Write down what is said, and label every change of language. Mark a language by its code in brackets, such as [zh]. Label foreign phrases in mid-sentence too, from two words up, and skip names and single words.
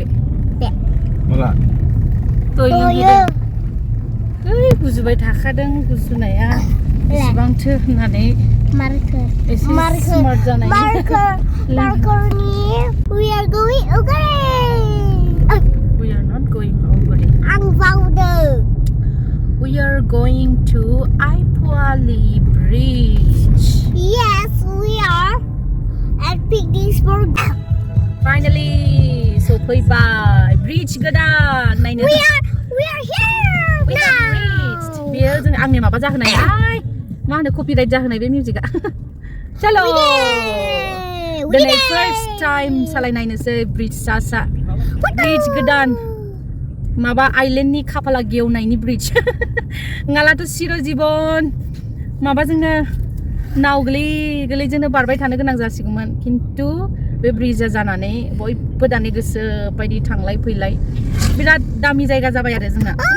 [brx] माला दय लोंहोदों ओइ गुजुबाय थाखादों गुजुनाया बेसेबांथो होननानै मार्कार एसे स्मार्ट जानाय [en] मार्कारनि we are going okay we are not going over [brx] आं बावदों [en] we are going to Aipuali Bridge yes we are at picnic spot [brx] finally सफैबाय ब्रिज गोदान नायनो [en] we are here we have reached [brx] बेयो जों आंनि माबा जाहोनाय मा होनो कपिराइट जाहोनाय बे मिउजिकआ चलो दिनै [en] first time [brx] सालायनायनोसै ब्रिज सा ब्रिज गोदान माबा आइलेन्डनि खाफाला गेवनायनि ब्रिज नङालाथ' सिर जीबन माबाजोंनो नाव गोलै बारबाय थानो गोनां जासिगौमोन खिन्थु बे ब्रिजआ जानानै बयबो दानि गोसो बायदि थांलाय फैलाय बिराद दामि जायगा जाबाय आरो जोंना